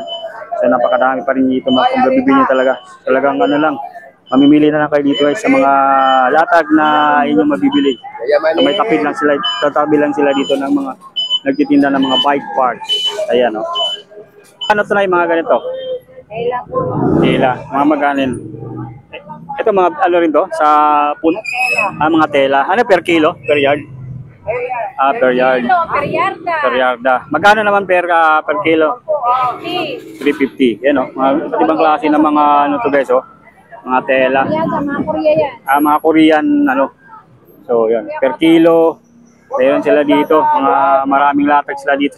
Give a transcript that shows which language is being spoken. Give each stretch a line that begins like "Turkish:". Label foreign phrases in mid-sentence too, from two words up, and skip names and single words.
Filipino: So napakadami pa rin dito mga kung bibili nyo talaga. Talagang ano lang, mamimili na lang kayo dito guys sa mga latag na inyong mabibili. So may tapid lang sila, tatabi lang sila dito ng mga nagtitinda ng mga bike parts. Ayan o. Ano ito na yung mga ganito? Tela po. Tela, mga maganin. Ito mga ano rin to sa puno? Mga tela. Ano
English: per kilo? Per yard? Per yard.
Filipino: Per yarda. Per yarda. Magkano naman
English: per kilo?
Filipino: 350. Yan o. Mga ibang klase ng mga ano to guys o. Mga tela. Yan, sa mga Korea yan. Mga Korean ano. So yan.
English: Per kilo.
Filipino: Mayroon sila dito. Mga maraming latex sila dito.